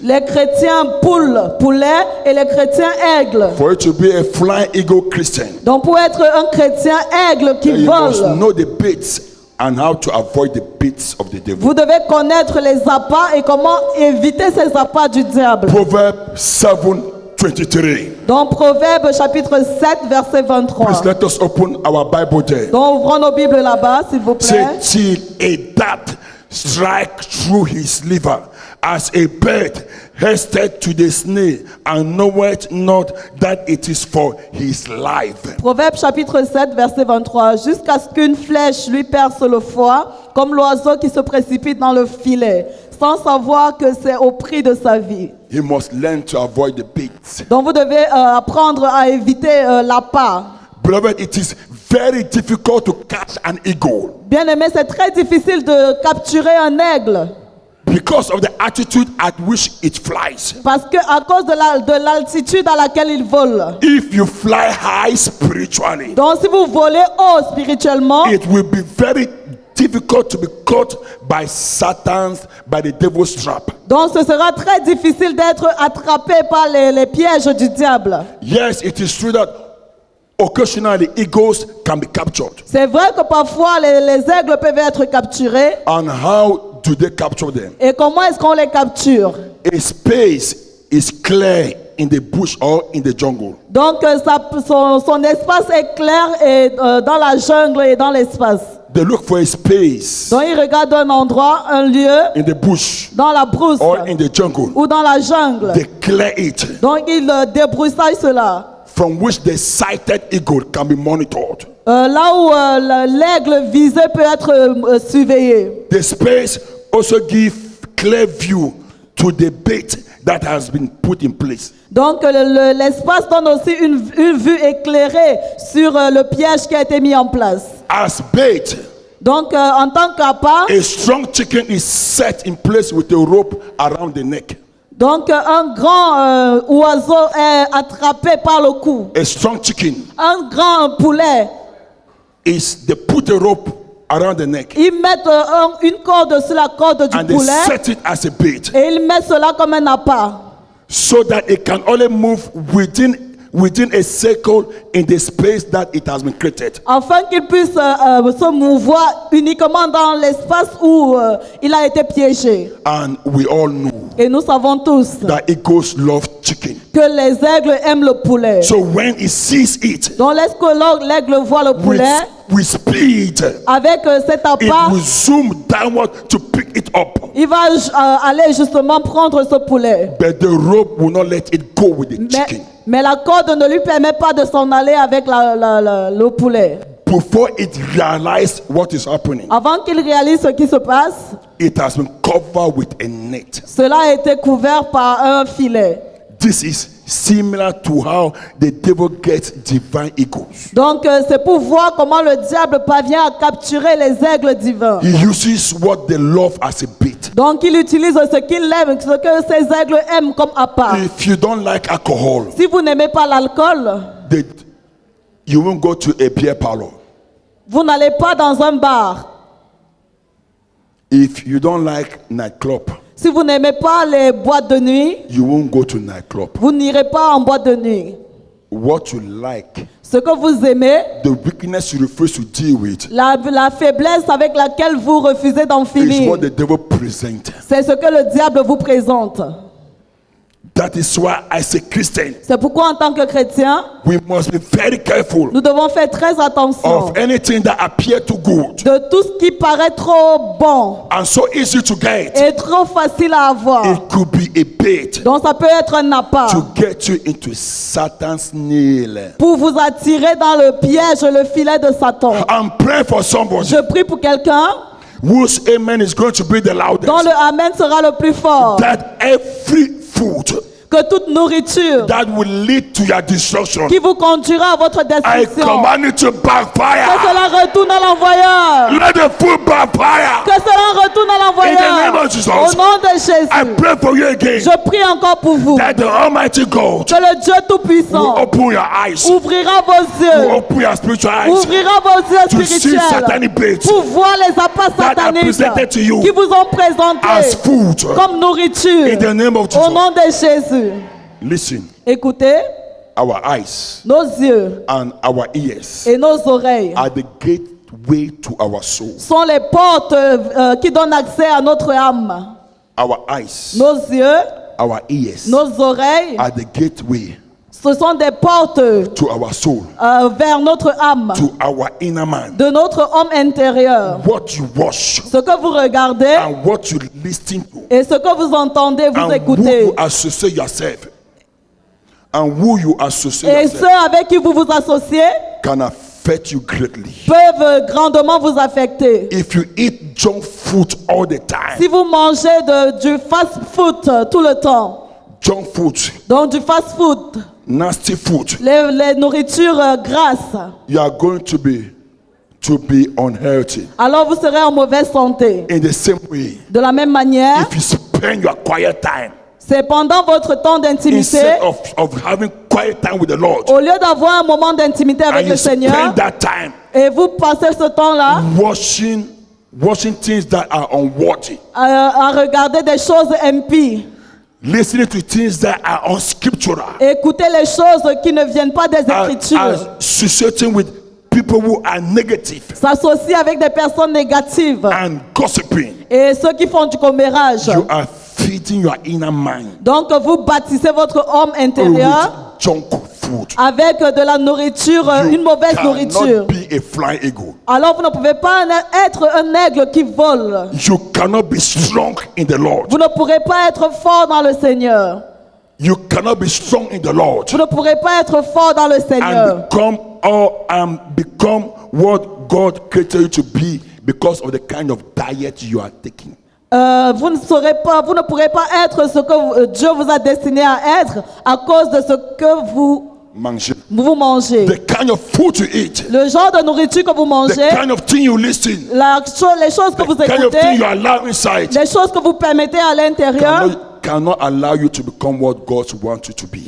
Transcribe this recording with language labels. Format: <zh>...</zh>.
<fr>Les chrétiens poulet et les chrétiens aigles.</fr> <en>For you to be a flying eagle Christian,</en> <fr>Donc pour être un chrétien aigle qui</fr> <en>you must</en> <fr>vole,</fr> <en>know the baits and how to avoid the baits of the devil.</en> <fr>vous devez connaître les appâts et comment éviter ces appâts du diable.</fr> <en>Proverbs 7:23.</en> <fr>Donc Proverbe chapitre 7 verset 23.</fr> <en>Please let us open our Bible there.</en> <fr>Donc ouvrons nos Bibles là-bas s'il vous</fr> <en>Say,</en> <fr>plaît.</fr> <en>till a dart strike through his liver, as a bird hasted to the snare, and knoweth not that it is for his life.</en> <fr>Proverbe chapitre 7 verset 23. Jusqu'à ce qu'une flèche lui perce le foie, comme l'oiseau qui se précipite dans le filet, sans savoir que c'est au prix de sa vie.</fr> <en>He must learn to avoid the baits.</en> <fr>Donc vous devez apprendre à éviter l'appât.</fr> <en>Beloved, it is very difficult to catch an eagle.</en> <fr>Bien aimé, c'est très difficile de capturer un aigle.</fr> <en>Because of the altitude at which it flies.</en> <fr>Parce que à cause de l'altitude à laquelle il vole.</fr> <en>If you fly high spiritually,</en> <fr>Donc si vous volez haut spirituellement,</fr> <en>it will be very difficult to be caught by the devil's trap.</en> <fr>donc ce sera très difficile d'être attrapé par les pièges du diable.</fr> <en>Yes, it is true that occasionally eagles can be captured.</en> <fr>C'est vrai que parfois les aigles peuvent être capturés.</fr> <en>And how do they capture them?</en> <fr>Et comment est-ce qu'on les capture?</fr> <en>A space is clear in the bush or in the jungle.</en> <fr>Donc son espace est clair et, dans la jungle et dans l'espace.</fr> <en>They look for a space</en> <fr>Donc il regarde un endroit, un lieu</fr> <en>in the bush</en> <fr>dans la brousse</fr> <en>or in the jungle.</en> <fr>ou dans la jungle.</fr> <en>They clear it,</en> <fr>Donc il débroussaille cela.</fr> <en>from which the sighted eagle can be monitored.</en> <fr>Là où l'aigle visé peut être surveillé.</fr> <en>The space also gives clear view to the bait that has been put in place.</en> <fr>Donc l'espace donne aussi une vue éclairée sur le piège qui a été mis en place.</fr> <en>As bait,</en> <fr>Donc en tant qu'appât,</fr> <en>a strong chicken is set in place with a rope around the neck.</en> <fr>donc un grand oiseau est attrapé par le cou.</fr> <en>A strong chicken</en> <fr>Un grand poulet,</fr> <en>they put a rope around the neck</en> <fr>ils mettent une corde sur la corde du</fr> <en>and they</en> <fr>poulet</fr> <en>set it as a bait</en> <fr>et ils mettent cela comme un appât.</fr> <en>so that it can only move within a circle in the space that it has been created.</en> <fr>Afin qu'il puisse se mouvoir uniquement dans l'espace où il a été piégé.</fr> <en>And we all know</en> <fr>Et nous savons tous</fr> <en>that eagles love chicken.</en> <fr>que les aigles aiment le poulet.</fr> <en>So when it sees it</en> <fr>Donc lorsque l'aigle voit le poulet,</fr> <en>with speed,</en> <fr>avec cet</fr> <en>it</en> <fr>appât,</fr> <en>will zoom downward to pick it up.</en> <fr>il va aller justement prendre ce poulet.</fr> <en>But the rope will not let it go with the chicken.</en> <fr>Mais la corde ne lui permet pas de s'en aller avec le poulet.</fr> <en>Before it realizes what is happening,</en> <fr>Avant qu'il réalise ce qui se passe,</fr> <en>it has been covered with a net.</en> <fr>cela a été couvert par un filet.</fr> <en>This is similar to how the devil gets divine eagles.</en> <fr>Donc c'est pour voir comment le diable parvient à capturer les aigles divins.</fr> <en>He uses what they love as a bait.</en> <fr>Donc il utilise ce qu'il aime, ce que ces aigles aiment comme appât.</fr> <en>If you don't like alcohol,</en> <fr>Si vous n'aimez pas l'alcool,</fr> <en>you won't go to a beer parlor.</en> <fr>vous n'allez pas dans un bar.</fr> <en>If you don't like nightclub,</en> <fr>Si vous n'aimez pas les boîtes de nuit,</fr> <en>you won't go to nightclub.</en> <fr>vous n'irez pas en boîte de nuit.</fr> <en>What you like,</en> <fr>Ce que vous aimez,</fr> <en>the weakness you refuse to deal with,</en> <fr>la faiblesse avec laquelle vous refusez d'en</fr> <en>is</en> <fr>finir,</fr> <en>what the devil presents.</en> <fr>c'est ce que le diable vous présente.</fr> <en>That is why, as a Christian,</en> <fr>C'est pourquoi en tant que chrétien,</fr> <en>we must be very careful</en> <fr>nous devons faire très attention</fr> <en>of anything that appears too good</en> <fr>de tout ce qui paraît trop bon</fr> <en>and so easy to get.</en> <fr>et trop facile à avoir.</fr> <en>It could be a bait</en> <fr>Donc ça peut être un appât</fr> <en>to get you into Satan's nail.</en> <fr>pour vous attirer dans le piège, le filet de Satan.</fr> <en>I'm praying for somebody</en> <fr>Je prie pour quelqu'un</fr> <en>whose amen is going to be the loudest.</en> <fr>dont le amen sera le plus fort.</fr> <en>That every food</en> <fr>Que toute nourriture</fr> <en>that will lead to your destruction,</en> <fr>qui vous conduira à votre</fr> <en>I</en> <fr>destruction,</fr> <en>command it to</en> <fr>que</fr> <en>backfire.</en> <fr>cela retourne à l'envoyeur.</fr> <en>Let the food backfire.</en> <fr>Que cela retourne à</fr> <en>In the name</en> <fr>l'envoyeur.</fr> <en>of Jesus.</en> <fr>Au nom de</fr> <en>I</en> <fr>Jésus,</fr> <en>pray for you again</en> <fr>je prie encore pour vous</fr> <en>that the Almighty God</en> <fr>que le Dieu</fr> <en>will</en> <fr>Tout-Puissant</fr> <en>open your eyes,</en> <fr>ouvrira vos</fr> <en>will</en> <fr>yeux,</fr> <en>open your spiritual eyes</en> <fr>ouvrira vos yeux</fr> <en>to see</en> <fr>spirituels</fr> <en>satanic baits</en> <fr>pour voir les appâts</fr> <en>that are</en> <fr>sataniques</fr> <en>presented to you</en> <fr>qui vous ont</fr> <en>as</en> <fr>présentés</fr> <en>food.</en> <fr>comme nourriture.</fr> <en>In the name of</en> <fr>Au</fr> <en>Jesus.</en> <fr>nom de Jésus,</fr> <en>Listen,</en> <fr>écoutez,</fr> <en>our eyes</en> <fr>nos yeux</fr> <en>and our ears</en> <fr>et nos oreilles</fr> <en>are the gateway to our soul.</en> <fr>sont les portes qui donnent accès à notre âme.</fr> <en>Our eyes,</en> <fr>Nos yeux,</fr> <en>our ears</en> <fr>nos oreilles,</fr> <en>are the gateway</en> <fr>ce sont des portes</fr> <en>to our soul,</en> <fr>vers notre âme,</fr> <en>to our inner man.</en> <fr>de notre homme intérieur.</fr> <en>What you watch</en> <fr>Ce que vous regardez</fr> <en>and what you listen to</en> <fr>et ce que vous entendez, vous</fr> <en>and who</en> <fr>écoutez.</fr> <en>you associate yourself and who you associate</en> <fr>Et</fr> <en>yourself</en> <fr>ceux avec qui vous vous associez</fr> <en>can affect you greatly.</en> <fr>peuvent grandement vous affecter.</fr> <en>If you eat junk food all the time,</en> <fr>Si vous mangez du fast-food tout le temps,</fr> <en>junk food,</en> <fr>donc du fast-food,</fr> <en>nasty food,</en> <fr>les nourritures grasses,</fr> <en>you are going to be to be unhealthy.</en> <fr>alors vous serez en mauvaise santé.</fr> <en>In the same way,</en> <fr>De la même manière,</fr> <en>if you spend your quiet time,</en> <fr>c'est pendant votre temps d'intimité,</fr> <en>instead of having quiet time with the Lord,</en> <fr>au lieu d'avoir un moment d'intimité</fr> <en>and</en> <fr>avec</fr> <en>you</en> <fr>le Seigneur,</fr> <en>spend that time</en> <fr>et vous passez ce temps-là</fr> <en>watching things that are unworthy,</en> <fr>à regarder des choses impies,</fr> <en>listening to things that are unscriptural,</en> <fr>écouter les choses qui ne viennent pas des Écritures,</fr> <en>associating with people who are negative</en> <fr>s'associer avec des personnes négatives</fr> <en>and gossiping,</en> <fr>et ceux qui font du commérage.</fr> <en>you are feeding your inner mind</en> <fr>Donc vous bâtissez votre homme intérieur</fr> <en>with junk food.</en> <fr>avec de la nourriture,</fr> <en>You</en> <fr>une mauvaise</fr> <en>cannot</en> <fr>nourriture.</fr> <en>be a flying eagle.</en> <fr>Alors vous ne pouvez pas être un aigle qui vole.</fr> <en>You cannot be strong in the Lord.</en> <fr>Vous ne pourrez pas être fort dans le Seigneur.</fr> <en>You cannot be strong in the Lord</en> <fr>Vous ne pourrez pas être fort dans le Seigneur.</fr> <en>and become what God created you to be because of the kind of diet you are taking.</en> <fr>Vous ne pourrez pas être ce que Dieu vous a destiné à être à cause de ce que vous mangez.</fr> <en>The kind of food you eat,</en> <fr>Le genre de nourriture que vous</fr> <en>the</en> <fr>mangez,</fr> <en>kind of thing you listen,</en> <fr>les choses que vous</fr> <en>the kind of thing you</en> <fr>écoutez,</fr> <en>allow inside</en> <fr>les choses que vous permettez à l'intérieur</fr> <en>cannot allow you to become what God wants you to be.</en>